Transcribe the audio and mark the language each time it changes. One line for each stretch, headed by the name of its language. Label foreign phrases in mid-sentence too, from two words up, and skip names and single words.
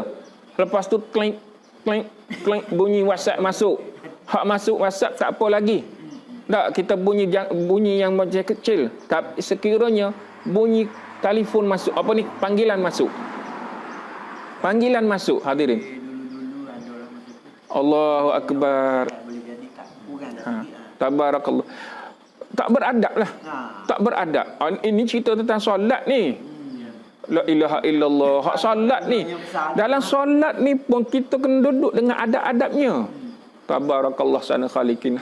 Malay: Lepas tu klik bunyi WhatsApp masuk. Hak masuk WhatsApp tak apa lagi. Tak, kita bunyi yang macam kecil. Tapi sekiranya bunyi telefon masuk, apa ni, panggilan masuk. Panggilan masuk, hadirin.
Arabic: الله أكبر.
Malay: Tabarakallah. Tak beradab lah. Tak beradab. Ini cerita tentang solat ni.
Arabic: لا إله إلا الله.
Malay: Hak solat ni. Dalam solat ni pun kita kena duduk dengan adab-adabnya.
Arabic: تبارك الله أحسن الخالقين.